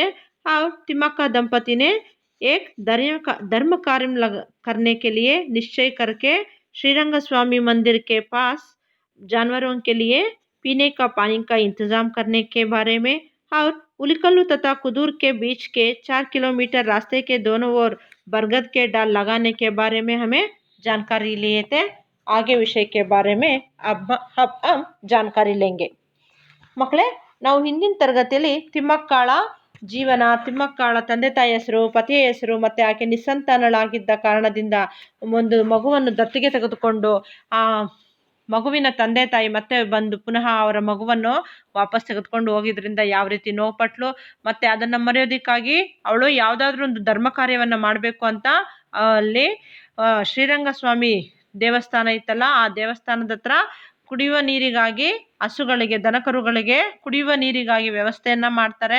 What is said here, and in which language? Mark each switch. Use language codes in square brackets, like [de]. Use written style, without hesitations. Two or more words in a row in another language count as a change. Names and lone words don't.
[hi] और तिम्मक्का दंपति ने एक धर्म कार्य करने के लिए निश्चय करके श्रीरंग स्वामी मंदिर के पास जानवरों के लिए पीने का पानी का इंतजाम करने के बारे में और उलिकल्लू तथा कुदूर के बीच के 4 किलोमीटर रास्ते के दोनों ओर बरगद के डाल लगाने के बारे में हमें जानकारी लिए थे। आगे विषय के बारे में अब हम जानकारी लेंगे। [kn] ಮಕ್ಕಳೇ, ನಾವು ಹಿಂದಿನ ತರಗತಿಯಲ್ಲಿ ತಿಮ್ಮಕ್ಕಾಳ ಜೀವನ, ತಿಮ್ಮಕ್ಕಾಳ ತಂದೆ ತಾಯಿ ಹೆಸರು, ಪತಿಯ ಹೆಸರು ಮತ್ತು ಆಕೆ ನಿಸ್ಸಂತಾನಳಾಗಿದ್ದ ಕಾರಣದಿಂದ ಒಂದು ಮಗುವನ್ನು ದತ್ತಿಗೆ ತೆಗೆದುಕೊಂಡು ಆ ಮಗುವಿನ ತಂದೆ ತಾಯಿ ಮತ್ತೆ ಬಂದು ಪುನಃ ಅವರ ಮಗುವನ್ನು ವಾಪಸ್ ತೆಗೆದುಕೊಂಡು ಹೋಗಿದ್ರಿಂದ ಯಾವ ರೀತಿ ನೋವುಪಟ್ಲು, ಮತ್ತೆ ಅದನ್ನು ಮರೆಯೋದಕ್ಕಾಗಿ ಅವಳು ಯಾವುದಾದ್ರೂ ಒಂದು ಧರ್ಮ ಕಾರ್ಯವನ್ನು ಮಾಡಬೇಕು ಅಂತ ಅಲ್ಲಿ ಶ್ರೀರಂಗ ಸ್ವಾಮಿ ದೇವಸ್ಥಾನ ಇತ್ತಲ್ಲ, ಆ ದೇವಸ್ಥಾನದ ಹತ್ರ ಕುಡಿಯುವ ನೀರಿಗಾಗಿ ಹಸುಗಳಿಗೆ, ದನಕರುಗಳಿಗೆ ಕುಡಿಯುವ ನೀರಿಗಾಗಿ ವ್ಯವಸ್ಥೆಯನ್ನ ಮಾಡ್ತಾರೆ.